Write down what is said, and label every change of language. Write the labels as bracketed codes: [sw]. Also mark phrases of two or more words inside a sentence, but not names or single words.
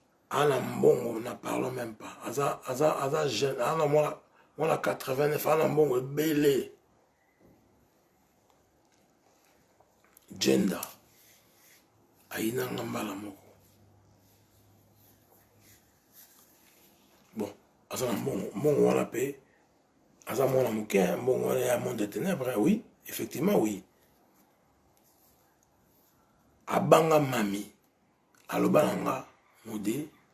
[ln] Ana mbongo, na [fr] parlons même pas. [ln] Aza, aza, aza jeune, ana mwana, mwana quatre-vingt-neuf, ana mbongo ebele. Jenda. Ayinanga mbala moko. Bon, aza na mbongo, mbongo wana pe, aza mwana moke, hein, mbongo wana ya [fr] monde de ténèbres, [ln] hein, [fr] oui, effectivement, oui. [ln] Abanga mami, aloba na nga, mode,